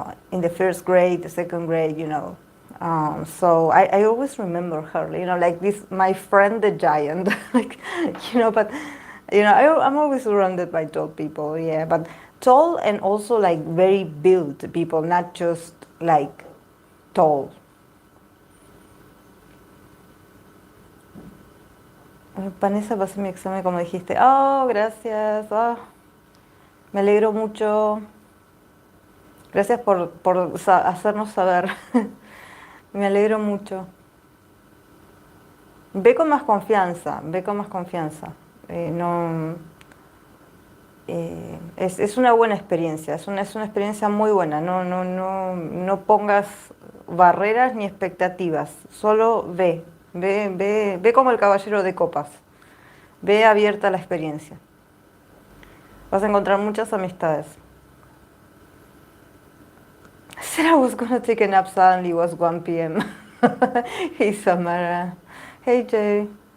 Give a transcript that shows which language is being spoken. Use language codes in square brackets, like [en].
[en] the first grade, the second grade, So I always remember her, like this, my friend the giant, like, but, I'm always surrounded by tall people, yeah, but tall and also like very built people, not just like tall. [es] Vanessa, pasé mi examen como dijiste. Oh, gracias. Oh, me alegro mucho. Gracias por hacernos saber. Me alegro mucho. Ve con más confianza, ve con más confianza. No, es una buena experiencia, es una experiencia muy buena. No pongas barreras ni expectativas, solo ve como el caballero de copas. Ve abierta la experiencia. Vas a encontrar muchas amistades. [en] I said I was gonna take a nap, suddenly it was 1 p.m. Hey Samara. Hey Jay.